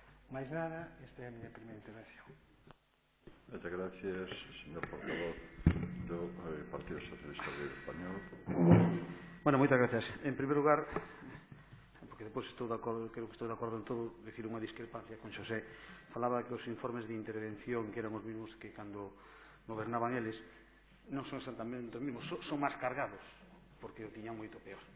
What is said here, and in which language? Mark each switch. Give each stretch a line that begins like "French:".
Galician: Máis nada, esta é a miña primeira intervención.
Spanish: Muchas gracias, señor portavoz do Partido Socialista Obrero Español.
Galician: Bueno, moitas gracias. En primeiro lugar, porque depois estou de acordo, creo que estou de acordo en todo, decir unha discrepancia con Xosé. Falaba que os informes de intervención, que eran os mismos que cando gobernaban eles, non son exactamente os mismos, son máis cargados, porque o tiñan moito peor.